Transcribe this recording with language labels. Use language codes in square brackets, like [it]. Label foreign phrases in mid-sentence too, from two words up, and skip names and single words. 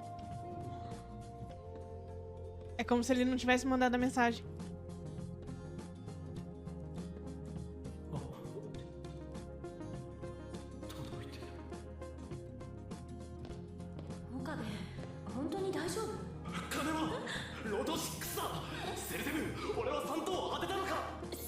[pt] É como se ele não tivesse mandado a mensagem. [ja] Okabe, 本当に大丈夫？金はロト6だ。セルセブ、俺は3等を当てたのか。